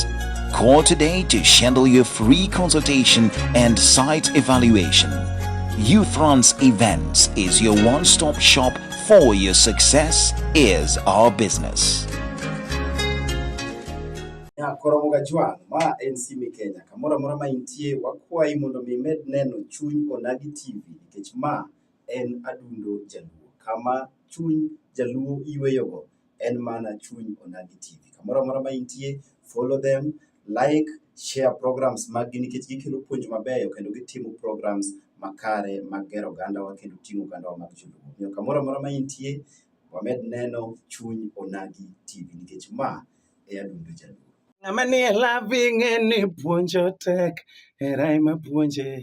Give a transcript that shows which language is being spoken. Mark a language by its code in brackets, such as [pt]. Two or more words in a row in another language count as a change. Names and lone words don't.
[en] Call today to schedule your free consultation and site evaluation. Ufriends Events is your one-stop shop for your success is our business. [luo] Koromoga Juan, ma NC Kenya. Kamora mora ma intie wakwai mondo mi med neno chuny Onagi TV nikech ma en adundo jaluo. Kama chuny jaluo iweyogo en mana chuny Onagi TV. Kamora mora ma intie, [en] follow them, like, share programs [luo] magi nikech gikelo puonj mabeyo kendo gitimo programs makare magero gandawa kendo ting'o gandawa mag joluo. Omiyo kamora mora ma intie, wamed neno chuny Onagi TV nikech ma e adundo jaluo. Ng'amanie loving ni puonjo tek, era ema puonje.